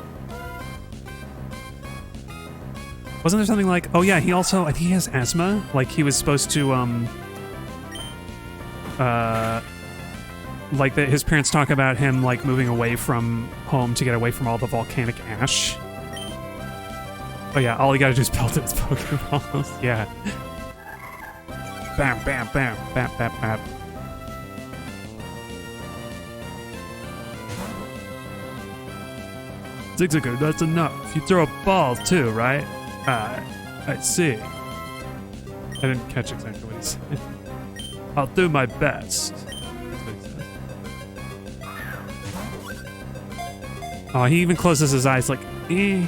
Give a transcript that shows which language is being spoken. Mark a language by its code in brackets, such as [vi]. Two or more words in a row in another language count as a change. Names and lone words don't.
[en] Wasn't there something like, oh yeah, he also, I think he has asthma? Like he was supposed to, like his parents talk about him like moving away from home to get away from all the volcanic ash. Oh yeah, all you gotta do is pelt his Pokeballs. Yeah. Bam, bam, bam, bam, bam, bam. Zigzagoon, that's enough. You throw a ball too, right? I see. I didn't catch exactly what he said. I'll do my best. Oh, he even closes his eyes like, eh.